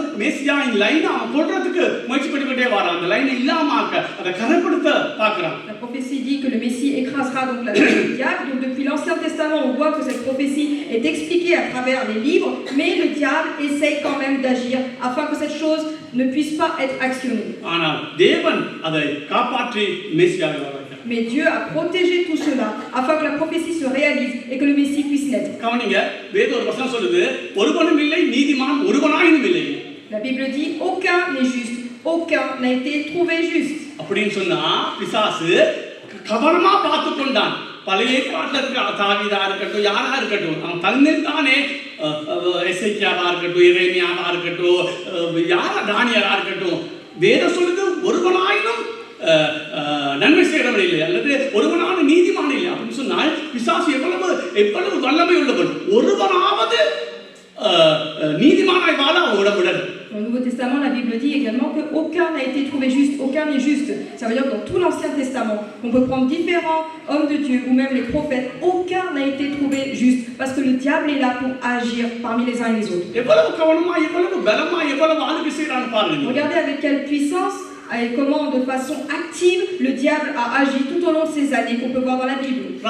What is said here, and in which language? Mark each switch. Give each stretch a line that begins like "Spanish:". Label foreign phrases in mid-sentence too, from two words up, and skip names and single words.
French: La prophétie prophétie dit que le Messie écrasera donc la tête du diable. Donc depuis l'Ancien Testament, on voit que cette prophétie est expliquée à travers les livres, mais le diable essaye quand même d'agir afin que cette chose ne puisse pas être actionnée.
Tamil: ஆனால் தேவன் அதை காப்பாற்றி மேசியாக வர வைக்கிறார்.
French: Mais Dieu a protégé tout cela afin que la prophétie se réalise et que le Messie puisse l'être.
Tamil: கவனிங்க, வேத ஒரு வசனம் சொல்லுது, ஒருவனும் இல்லை நீதிமான் ஒருவனாயினும் இல்லை.
French: La Bible dit aucun n'est juste, aucun n'a été trouvé juste.
Tamil: அப்படின்னு சொன்னா பிசாசு கவனமா பார்த்து கொண்டான். பழைய ஏற்பாட்டில் இருக்கிற தாவீதா இருக்கட்டும், யாரா இருக்கட்டும், அவன் தன்னில் தானே எசேக்கியாவா இருக்கட்டும், எரேமியாவா இருக்கட்டும், யாரா தானியேலா இருக்கட்டும், வேதம் சொல்லுது ஒருவனாயினும் நன்மை செய்கிறவன் இல்லை அல்லது ஒருவனான நீதிமான் இல்லை அப்படின்னு சொன்னால் பிசாசு எவ்வளவு வல்லமை உள்ளவன். ஒருவனாவது நீதிமானாய் வாழ அவன் விடவிடல்.
French: Dans le Nouveau Testament, la Bible dit également qu'aucun n'a été trouvé juste, aucun n'est juste. Ça veut dire que dans tout l'Ancien Testament, on peut prendre différents hommes de Dieu ou même les prophètes, aucun n'a été trouvé juste parce que le diable est là pour agir parmi les uns et les autres. Regardez avec quelle puissance et comment de façon active le diable a agi tout au long de ces années qu'on peut voir dans la Bible.